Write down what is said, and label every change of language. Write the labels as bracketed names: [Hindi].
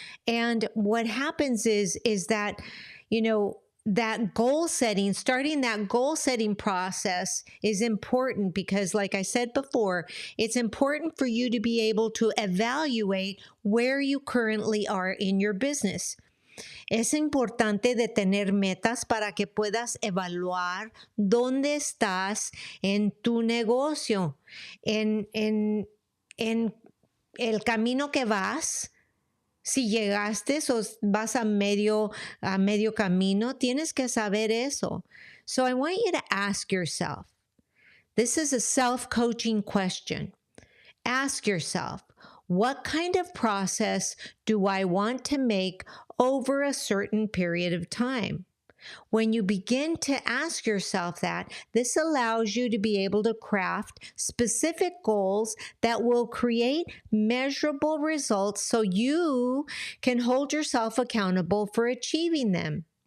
[English] And what happens is that, that goal setting, starting that goal setting process is important because, like I said before, it's important for you to be able to evaluate where you currently are in your business. [Spanish] Es importante de tener metas para que puedas evaluar dónde estás en tu negocio, en el camino que vas. Si llegaste o vas a medio camino, tienes que saber eso. [English] So I want you to ask yourself, this is a self-coaching question. Ask yourself, what kind of process do I want to make over a certain period of time? When you begin to ask yourself that, this allows you to be able to craft specific goals that will create measurable results so you can hold yourself accountable for achieving them.